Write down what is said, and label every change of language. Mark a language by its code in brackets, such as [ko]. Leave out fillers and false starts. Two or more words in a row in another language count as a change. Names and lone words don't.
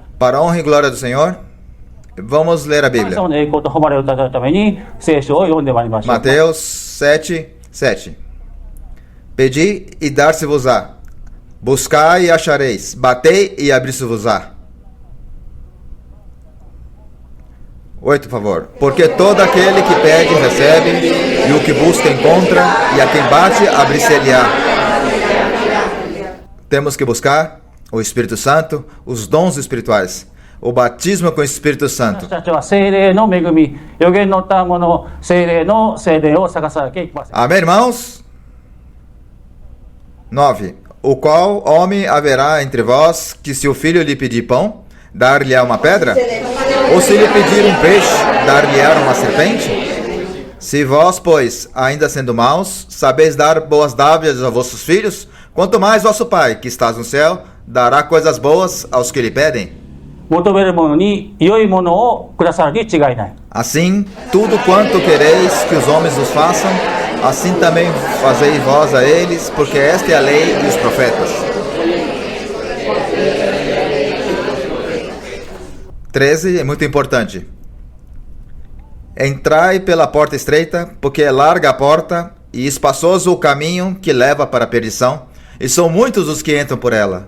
[pt] Para a honra e glória do Senhor, vamos ler a [ja] 神 [pt] Bíblia. [ja] 様の栄光と誉れをたたえるために聖書を読んでまいりましょう。 [pt] Mateus 7, 7. Pedi e dar-se-vos-á. Buscai e achareis. Batei e abrir-se-vos-á. 8, por favor. Porque todo aquele que pede, recebe, e o que busca, encontra, e a quem bate, abrir-se-lhe-á. Temos que buscar o Espírito Santo, os dons espirituais, o batismo com o Espírito [ja] 私 [pt] Santo. [ja] たちは聖霊の恵み、予言の賜物、聖霊の聖霊を探さなきゃいけません。 [pt] Amém, irmãos? 9. O qual homem haverá entre vós que, se o filho lhe pedir pão, dar-lhe-á uma pedra? Ou se lhe pedir um peixe, dar-lhe-á uma serpente? Se vós, pois, ainda sendo maus, sabeis dar boas dádivas a vossos filhos, quanto mais vosso Pai, que estás no céu, dará coisas boas aos que lhe pedem. [ja] 求める者に良いものをくださるに違いない。 [pt] Assim, tudo quanto quereis que os homens vos façam, assim também fazei vós a eles, porque esta é a lei e os profetas. 13 é muito importante. Entrai pela porta estreita, porque é larga a porta e espaçoso o caminho que leva para a perdição, e são muitos os que entram por ela.